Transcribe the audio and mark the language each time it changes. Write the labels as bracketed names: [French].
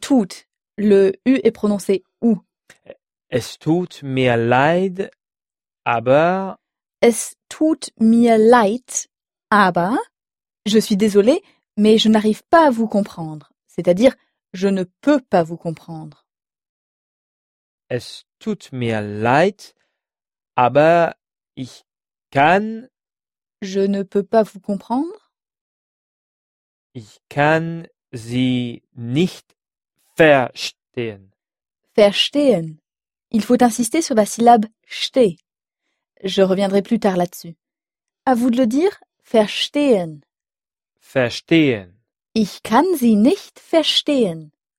[French] Tut, le U est prononcé « ou ».« [German] Es tut mir leid, aber ».« Es tut mir leid, aber ». [French] Je suis désolé, mais je n'arrive pas à vous comprendre. C'est-à-dire, je ne peux pas vous comprendre. [German] Es tut mir leid, aber ich kann. [French] Je ne peux pas vous comprendre. [German] Ich kann sie nicht verstehen. Verstehen. [French] Il faut insister sur la syllabe ste. Je reviendrai plus tard là-dessus. À vous de le dire, verstehen. [German] Verstehen. Ich kann sie nicht verstehen.